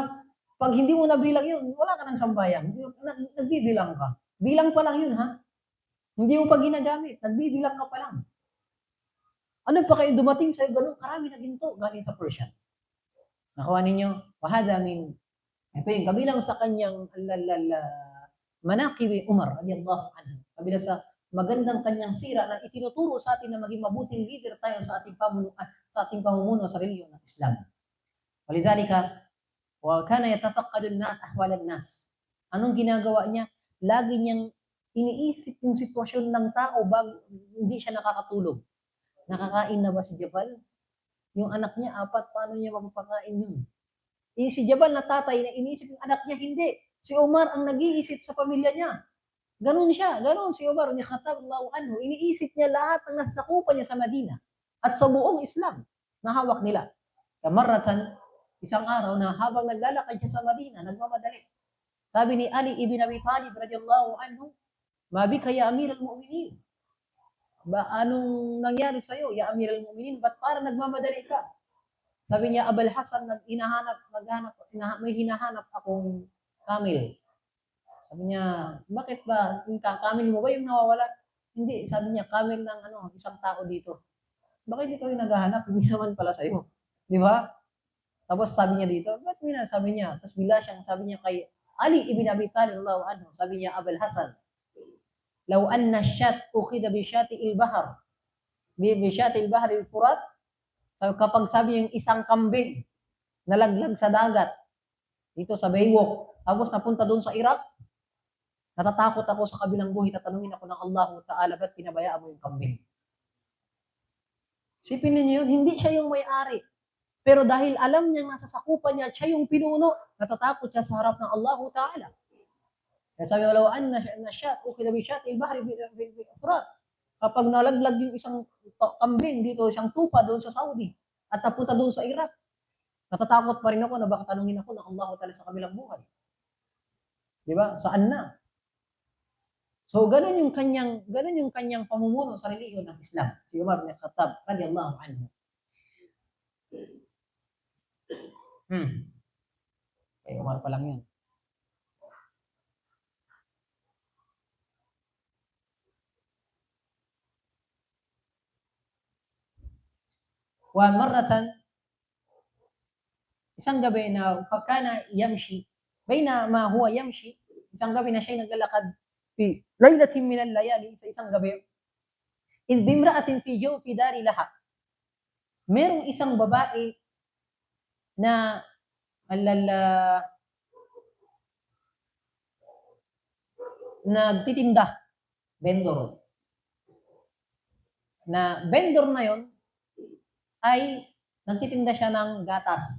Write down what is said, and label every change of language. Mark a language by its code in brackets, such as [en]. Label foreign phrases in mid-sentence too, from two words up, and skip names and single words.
[tl] Pag hindi mo nabilang yun, wala ka ng sambayan. Nagbibilang ka. Bilang pa lang yun, ha? Hindi mo pa ginagamit. Nagbibilang ka pa lang. Ano pa kayo dumating sa'yo ganun? Karami na ginto galing sa Persian. Nakuha ninyo? [ar] واحدة من. [tl] Ito yung kabilang sa kanyang manaqibi Umar [ar] رضي الله عنه. [tl] Kabilang sa magandang kanyang sira na itinuturo sa atin na maging mabuting leader tayo sa ating pamumuno sa reliyon ng Islam. [ar] ولذلك وكان يتفقد الناس أحوال الناس. [tl] Anong ginagawa niya? Lagi niyang iniisip yung sitwasyon ng tao bago hindi siya nakakatulog. Nakakain na ba si Jabal? Yung anak niya, 4, paano niya mapapakain yun? Si Jabal na tatay na iniisip yung anak niya, hindi. Si Umar ang nag-iisip sa pamilya niya. Ganun siya, ganun si Umar ni Khattab [ar] الله عنه. [tl] Iniisip niya lahat ng nasakupan niya sa Madina at sa buong Islam na hawak nila. Kamaratan, isang araw na habang naglalakad siya sa Madina, nagmamadali. Sabi ni Ali ibn Abi Talib [ar] رضي الله عنه ما بك يا أمير المؤمنين. [tl] Ba, anong nangyari sa'yo, [ar] يا أمير المؤمنين? [tl] Ba't parang nagmamadali ka? Sabi niya, Abul Hasan, may hinahanap akong camel. Sabi niya, bakit ba? Yung camel mo ba yung nawawala? Hindi, sabi niya, camel ng isang tao dito. Bakit ikaw yung naghahanap? Hindi naman pala sa'yo. Di ba? Tapos sabi niya dito, ba't sabi niya? Tapos bila siyang sabi niya kay Ali ibn Abi Talib [ar] رضي الله عنه, [tl] sabi niya, [ar] أبا الحسن لو أن شاة أخذت بشاطئ البحر بشاطئ البحر الفرات, [tl] so, kapag sabi yung isang kambing nalaglag sa dagat dito sa Baywalk, tapos napunta doon sa Iraq, natatakot ako sa kabilang buhay, tatanungin ako ng Allah Ta'ala, ba't pinabayaan mo yung kambing? Sipin niyo yun, hindi siya yung may-ari. Pero dahil alam niya nasa sakupan niya, siya yung pinuno, natatakot siya sa harap ng Allah Ta'ala. Kaya sabi, [ar] ولو أن شاة أخذت بشط البحر بالفرات. [tl] Kapag nalaglag yung isang kambing dito, isang tupa doon sa Saudi, at napunta doon sa Iraq, natatakot pa rin ako na baka tanungin ako ng Allah Ta'ala sa kabilang buhay. Di ba? Saan na? So, ganun yung kanyang pamumuno sa relihiyon ng Islam. Si Umar bin Khattab, radiyallahu anhu. Kay Umar pa lang yun. [ar] ومرة, [tl] isang gabi na [ar] فكان يمشي بينما هو يمشي, [tl] isang gabi na siya naglalakad [ar] في ليلة من الليالي, [tl] sa isang gabi, [ar] إذ بامرأة في جوف دار لها. [tl] Merong isang babae na nagtitinda, vendor. Na vendor na yon ay nagtitinda siya ng gatas.